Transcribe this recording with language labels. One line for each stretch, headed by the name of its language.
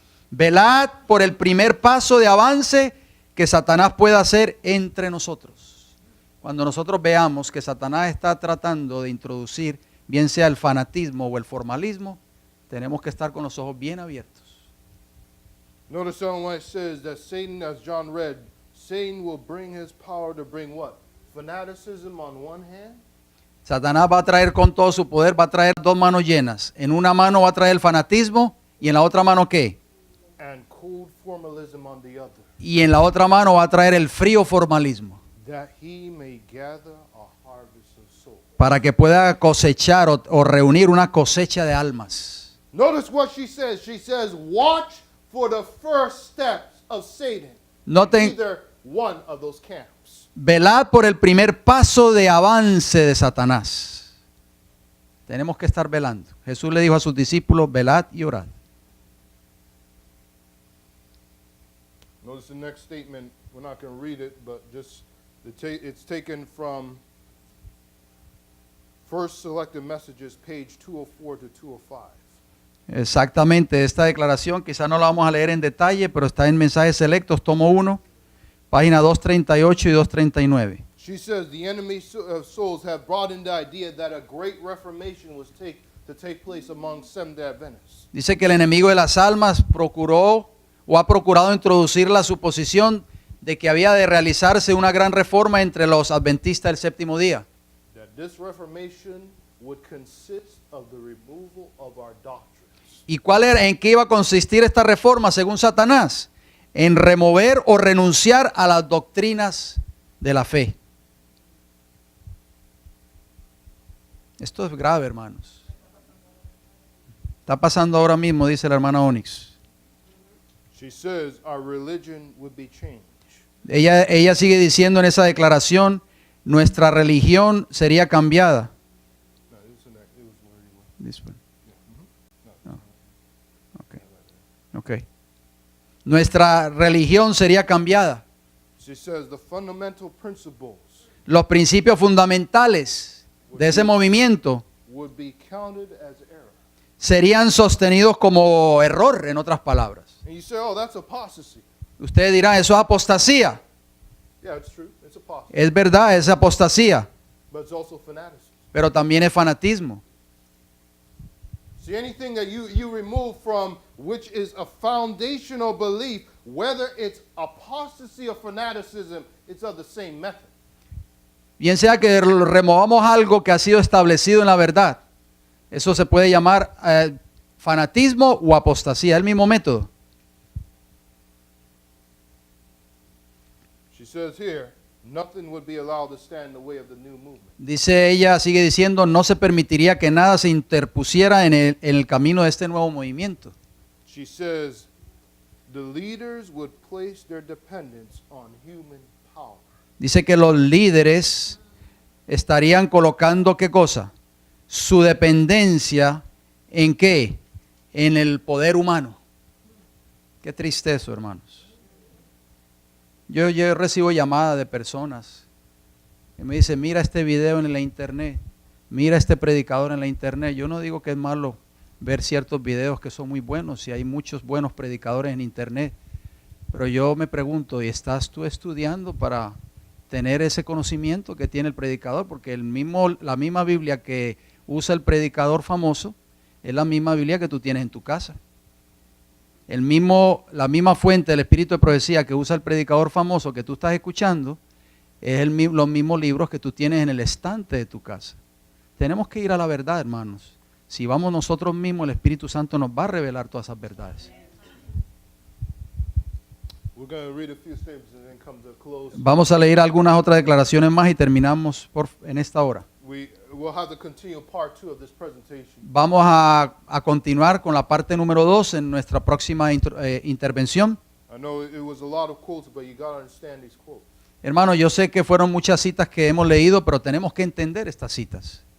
Spanish: Velad por el primer paso de avance que Satanás pueda hacer entre nosotros. Cuando nosotros veamos que Satanás está tratando de introducir, bien sea el fanatismo o el formalismo, tenemos que estar con los ojos bien abiertos.
English: Notice on what it says that Satan, as John read, Satan will bring his power to bring what? Fanaticism on one hand,
Spanish: Satanás va a traer con todo su poder, va a traer dos manos llenas. En una mano va a traer el fanatismo y en la otra mano ¿qué?
English: and cold formalism on the other,
Spanish: Y en la otra mano va a traer el frío formalismo,
English: that he may gather a harvest of souls.
Spanish: para que pueda cosechar o reunir una cosecha de almas.
English: Notice what she says. She says, watch for the first steps of Satan.
Spanish: Noten,
English: Either one of those camps.
Spanish: velad por el primer paso de avance de Satanás. Tenemos que estar velando. Jesús le dijo a sus discípulos, velad y orad.
English: Notice the next statement. We're not going to read it, but just it's taken from First Selected Messages, page 204 to 205.
Spanish: Exactamente, esta declaración quizá no la vamos a leer en detalle, pero está en Mensajes Selectos, tomo 1, página 238 y 239.
English: She says the enemy of souls have brought in the idea that a great reformation was to take place among Seventh-day Adventists.
Spanish: Dice que el enemigo de las almas procuró o ha procurado introducir la suposición de que había de realizarse una gran reforma entre los adventistas del séptimo día.
English: That this reformation would consist of the removal of our doctrines.
Spanish: ¿Y cuál era, en qué iba a consistir esta reforma según Satanás? En remover o renunciar a las doctrinas de la fe. Esto es grave, hermanos. Está pasando ahora mismo, dice la hermana Onyx.
English: She says our religion would be changed.
Spanish: Ella sigue diciendo en esa declaración, nuestra religión sería cambiada.
English: No, it was where you were. This one. No. Okay. Okay.
Spanish: Nuestra religión sería cambiada.
English: She says the fundamental principles
Spanish: Los principios fundamentales de ese movimiento
English: would be counted as error.
Spanish: serían sostenidos como error, en otras palabras.
English: And you say, oh, that's apostasy.
Spanish: Ustedes dirán, eso es apostasía.
English: Yeah, it's true. It's apostasy.
Spanish: Es verdad, es apostasía,
English: But it's also fanaticism.
Spanish: pero también es fanatismo.
English: See, anything that you remove from which is a foundational belief, whether it's apostasy or fanaticism, it's of the same method.
Spanish: Bien sea que removamos algo que ha sido establecido en la verdad, eso se puede llamar fanatismo o apostasía, el mismo método.
English: She says here, nothing would be allowed to stand in the way of the new movement.
Spanish: Dice ella, sigue diciendo, no se permitiría que nada se interpusiera en el camino de este nuevo movimiento.
English: She says, the leaders would place their dependence on human power.
Spanish: Dice que los líderes estarían colocando, ¿qué cosa? Su dependencia en qué? En el poder humano. Qué triste eso, hermanos. Yo recibo llamadas de personas que me dicen, mira este video en la internet, mira este predicador en la internet. Yo no digo que es malo ver ciertos videos que son muy buenos y hay muchos buenos predicadores en internet, pero yo me pregunto, ¿y estás tú estudiando para tener ese conocimiento que tiene el predicador? Porque la misma Biblia que usa el predicador famoso es la misma Biblia que tú tienes en tu casa. La misma fuente del espíritu de profecía que usa el predicador famoso que tú estás escuchando es los mismos libros que tú tienes en el estante de tu casa. Tenemos que ir a la verdad, hermanos. Si vamos nosotros mismos, el Espíritu Santo nos va a revelar todas esas verdades.
English: We're going to read a few statements and then come to a close.
Spanish: Vamos a leer algunas otras declaraciones más y terminamos en esta hora.
English: We'll have to continue part 2 of this presentation.
Spanish: Vamos a continuar con la parte número 2 en nuestra próxima intervención.
English: I know it was a lot of quotes, but you got to understand these quotes.
Spanish: Hermano, yo sé que fueron muchas citas que hemos leído, pero tenemos que entender estas citas.